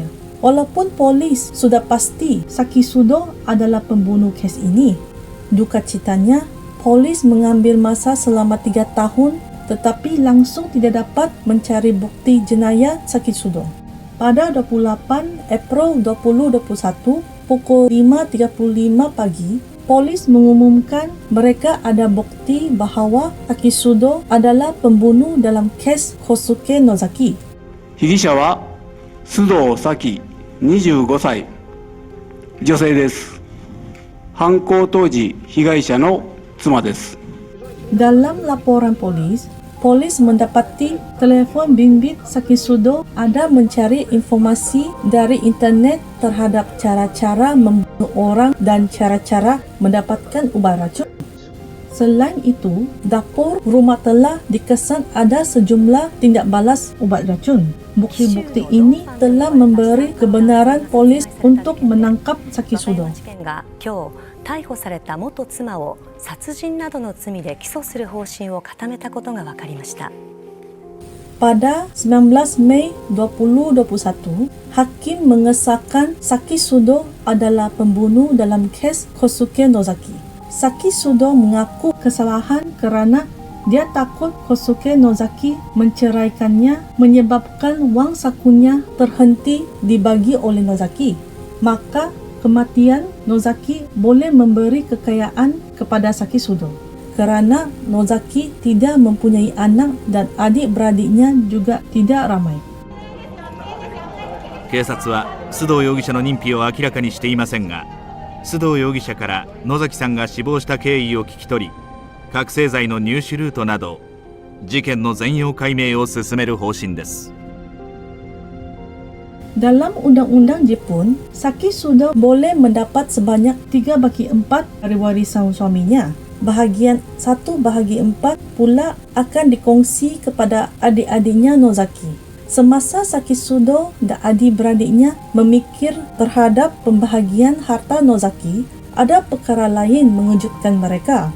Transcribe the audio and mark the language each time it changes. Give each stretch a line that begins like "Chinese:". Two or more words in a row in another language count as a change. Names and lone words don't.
Malay: Walaupun polis sudah pasti Saki Sudo adalah pembunuh kes ini, duka citanya, polis mengambil masa selama 3 tahun tetapi langsung tidak dapat mencari bukti jenayah Saki Sudo. Pada 28 April 2021, pukul 5.35 pagi, polis mengumumkan mereka ada bukti bahawa Saki Sudo adalah pembunuh dalam kes Kosuke Nozaki.
Japanese: 被疑者は須藤咲25歳、女性です。犯行当時、被害者の妻です。
Malay: Dalam laporan polis mendapati telefon bimbit Saki Sudo ada mencari informasi dari internet terhadap cara-cara membunuh orang dan cara-cara mendapatkan ubat racun. Selain itu, dapur rumah telah dikesan ada sejumlah tindak balas ubat racun. Bukti-bukti ini telah memberi kebenaran polis untuk menangkap Saki Sudo.
Japanese: 逮捕された元妻を殺人などの罪で起訴する方針を固めたことが分かりました。
Malay: Pada 19 Mei 2021, hakim mengesahkan Saki Sudo adalah pembunuh dalam kes Kosuke Nozaki. Saki Sudo mengaku kesalahan kerana Dia takut Kosuke Nozaki menceraikannya menyebabkan wang sakunya terhenti dibagi oleh Nozaki. Maka kematian Nozaki boleh memberi kekayaan kepada Sakisudo. Kerana Nozaki tidak mempunyai anak dan adik-beradiknya juga tidak ramai.
Japanese: 警察は須藤容疑者の認否を明らかにしていませんが、須藤容疑者から野崎さんが死亡した経緯を聞き取り、覚醒剤の入手ルートなど事件の全容解明を進める方針です。
Malay: Dalam undang-undang Jepun, Sakisudo boleh mendapat sebanyak 3/4 dari warisan suaminya. Bahagian 1/4 pula akan dikongsi kepada adik-adiknya Nozaki. Semasa Sakisudo dan adik-beradiknya memikir terhadap pembahagian harta Nozaki, ada perkara lain mengejutkan mereka.